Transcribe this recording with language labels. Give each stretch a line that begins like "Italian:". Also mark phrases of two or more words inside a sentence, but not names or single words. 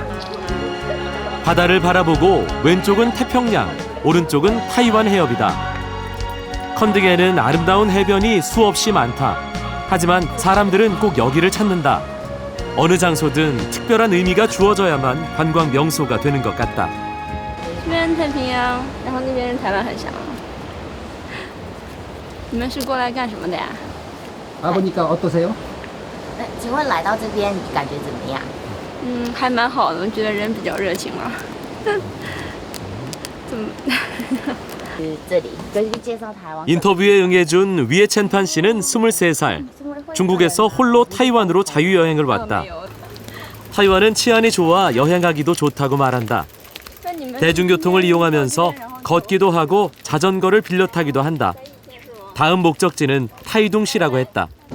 Korean: 바다를 바라보고 왼쪽은 태평양, 오른쪽은 타이완 해협이다. 컨딩에는 아름다운 해변이 수없이 많다. 하지만 사람들은 꼭 여기를 찾는다. 어느 장소든 특별한 의미가 주어져야만 관광 명소가 되는 것 같다.
Chinese: 这边太平洋，然后那边是台湾海峡。你们是过来干什么的呀？
Korean: 아버니까 어떠세요?
Chinese: 请问来到这边感觉怎么样？还蛮好的，我觉得人比较热情嘛。这里跟介绍台湾。
Korean: 인터뷰에 응해준 위에첸판 씨는 23살. 중국에서 홀로 타이완으로 자유여행을 왔다. 타이완은 치안이 좋아 여행하기도 좋다고 말한다. 대중교통을 이용하면서 걷기도 하고 자전거를 빌려 타기도 한다. 다음 목적지는 타이둥시라고 했다.